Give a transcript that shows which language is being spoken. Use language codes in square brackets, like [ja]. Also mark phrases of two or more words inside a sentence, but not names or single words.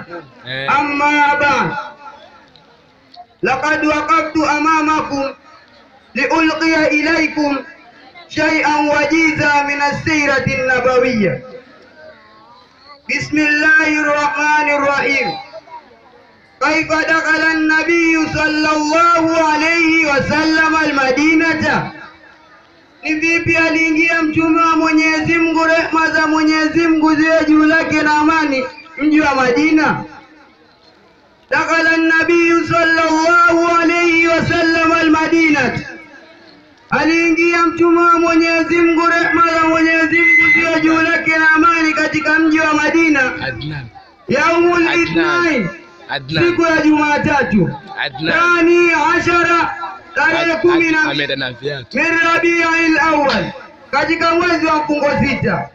[ar] أما بعد، لقد وقفت أمامكم لألقي إليكم شيئا وجيزا من السيرة النبوية. بسم الله الرحمن الرحيم. كيف دخل النبي صلى الله عليه وسلم المدينة؟ [sw] Ni vipi aliingia mtume wa Mwenyezi Mungu, rehema za Mwenyezi Mungu ziwe juu yake na amani, mji wa Madina? [ar] دخل النبي صلى الله عليه وسلم المدينة, [sw] aliingia mtume wa Mwenyezi Mungu, rehema za Mwenyezi Mungu ziwe juu yake na amani, katika mji wa Madina [ar] يوم الاثنين, [sw] siku ya Jumatatu, [ar] ثاني عشر, [sw] tarehe 10 [ar] من ربيع الأول, [sw] katika mwezi wa mfungo 6.